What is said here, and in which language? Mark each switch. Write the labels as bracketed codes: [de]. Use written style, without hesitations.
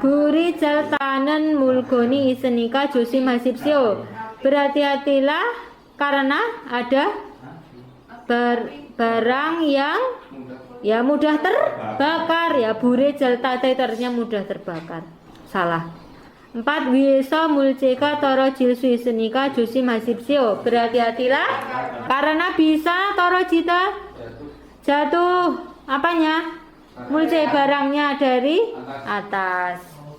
[ko] 불이 잘 타는 물건이 있으니까 조심하십시오. [id] berhati-hatilah karena ada barang yang ya mudah terbakar ya. [ko] 불이 잘 타다 [id] itu artinya mudah terbakar. salah. 4. [ko] 위에서 물체가 떨어질 수 있으니까 조심하십시오. [id] berhati-hatilah karena bisa [ko] 떨어지다 [id] jatuh apanya? mulce barangnya dari atas.